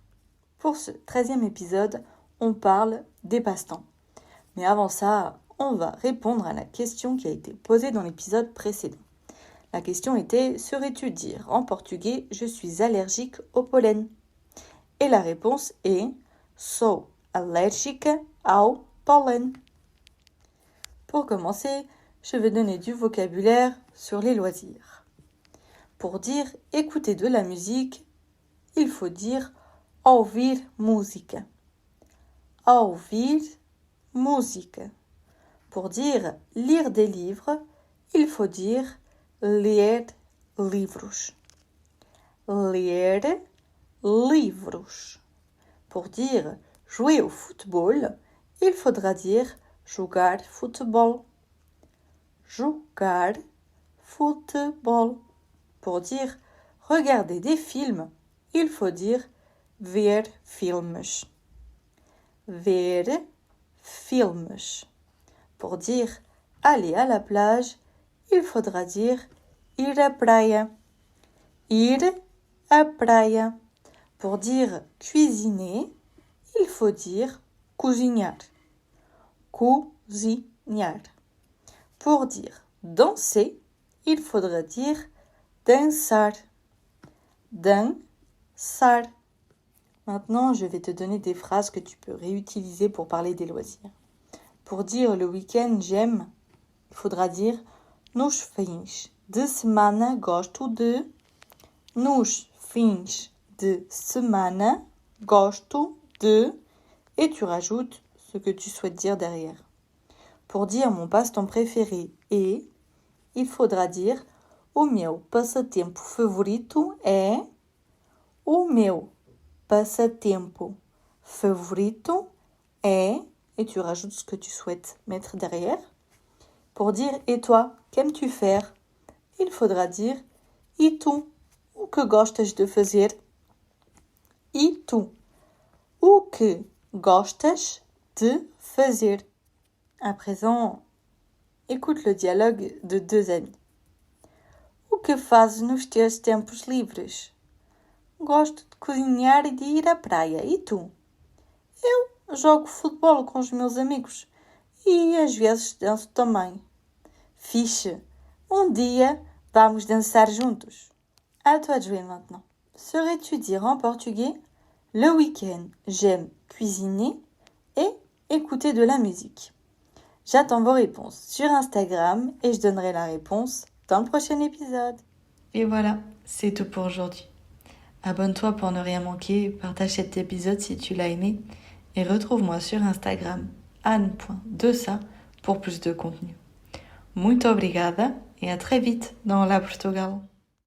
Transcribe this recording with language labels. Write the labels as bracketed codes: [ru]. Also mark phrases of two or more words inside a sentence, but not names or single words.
[fr] Pour ce 13e épisode, on parle des passe-temps. Mais avant ça, on va répondre à la question qui a été posée dans l'épisode précédent. La question était, serais-tu dire en portugais « je suis allergique au pollen » ? Et la réponse est « [pt] sou alérgica ao pollen ». [fr] Pour commencer, je vais donner du vocabulaire sur les loisirs. Pour dire « écouter de la musique », il faut dire « [pt] ouvir música ». Ouvir música. [fr] Pour dire « lire des livres », il faut dire « [pt] ler livros. Ler livros. [fr] Pour dire « jouer au football », il faudra dire « [pt] jogar futebol. Jogar futebol. [fr] Pour dire « regarder des films », il faut dire « [pt] ver filmes. Ver filmes. [fr] Pour dire « aller à la plage », il faudra dire « [pt] ir à praia. Ir à praia. [fr] Pour dire « cuisiner », il faut dire « cozinhar. [pt] Cozinhar. [fr] Pour dire « danser », il faudra dire « dançar. [pt] Dançar. [fr] » Maintenant, je vais te donner des phrases que tu peux réutiliser pour parler des loisirs. Pour dire « le week-end, j'aime », il faudra dire « [pt] nos fins de semana gosto de ». Nos fins de semana gosto de. [fr] Et tu rajoutes ce que tu souhaites dire derrière. Pour dire « mon passe-temps préféré est », il faudra dire « [pt] o meu passatempo favorito é ». O meu passatempo favorito [fr] est, et tu rajoutes ce que tu souhaites mettre derrière. Pour dire « et toi, qu'aimes-tu faire ?» il faudra dire [pt] « e tu, o que gostas de fazer ?» E tu, o que gostas de fazer? [fr] À présent, écoute le dialogue de deux amis. [pt] O que fazes nos teus tempos livres? Gosto de cozinhar e de ir à praia. E tu? Eu jogo futebol com os meus amigos e às vezes danço também. Fixe! Um dia vamos dançar juntos. [fr] À toi de jouer maintenant. Saurais-tu dire en portugais « le week-end, j'aime cuisiner et écouter de la musique ». J'attends vos réponses sur Instagram et je donnerai la réponse dans le prochain épisode. Et voilà, c'est tout pour aujourd'hui. Abonne-toi pour ne rien manquer, partage cet épisode si tu l'as aimé et retrouve-moi sur Instagram anne.desa pour plus de contenu. [pt] Muito obrigada [fr] et à très vite dans La Portugal.